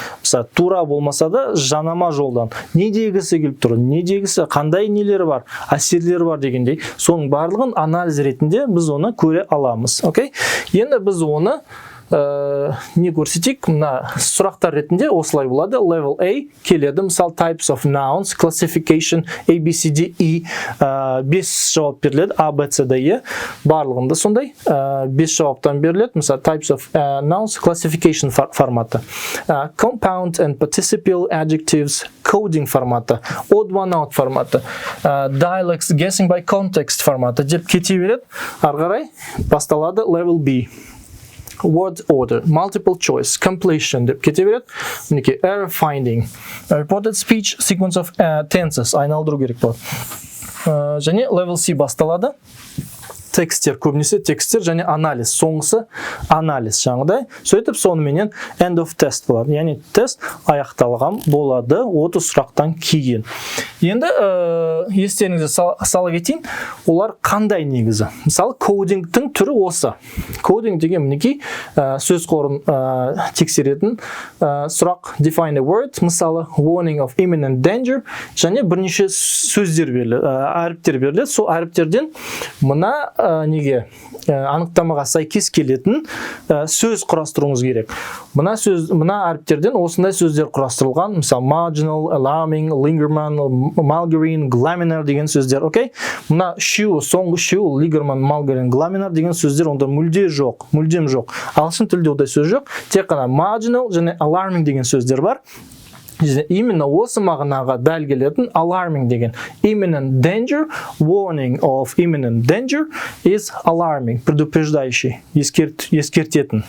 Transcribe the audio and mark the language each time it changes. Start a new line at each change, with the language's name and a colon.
Kazakh: Мысалы, тура болмаса да жанама жолдан не дегісі келіп тұр, не дегісі, қандай нелері бар, әсерлері бар дегендей. Соның барлығын анализ ретінде біз оны көре аламыз. Окей? Енді біз оны не көрсетейік, мына сұрақтар ретінде осылай болады. Level A келеді, мысалы types of nouns, classification, A, B, C, D, E, 5 жауап беріледі, A, B, C, D, E, барлығында сондай 5 жауаптан беріледі.
English: Мысалы types of nouns, classification форматы, compound and participial adjectives, coding форматы, odd one out форматы, dialects, guessing by context форматы деп кете береді.
Kazakh: Ары қарай басталады level B.
English: Word order, multiple choice, completion
Kazakh: деп кете береді.
English: Мінекей, error finding, reported speech, sequence of tenses
Kazakh: айналдыру керек болады. Және level C басталады. Тексттер, көбінесе тексттер және анализ. Соңғысы анализ жаңағыдай. Сөйтіп сонымен end of test болады. Яғни тест аяқталған болады 30 сұрақтан кейін. Енді естеріңізге сала кетейін, олар қандай негізі? Мысалы, кодингтің түрі осы. Кодинг деген мінекей сөз қорын тексеретін сұрақ
English: define a word,
Kazakh: мысалы
English: warning of imminent danger,
Kazakh: және бірнеше сөздер беріледі, әріптер беріледі. Сол әріптерден мына анықтамаға сәйкес келетін сөз құрастыруыңыз керек. Мына әріптерден осындай сөздер құрастырылған, мысалы marginal, alarming, lingerman, malgarine, glaminar деген сөздер. Окей? Мына соңғы lingerman, malgarine, glaminar деген сөздер онда мүлдем жоқ. Ағылшын тілде ондай сөз жоқ. Тек қана marginal және alarming деген сөздер бар. Именно осы мағынаға дәл келетін alarming деген.
English: Imminent danger, warning of imminent danger is alarming,
Russian: предупреждающий,
Kazakh: ескертетін.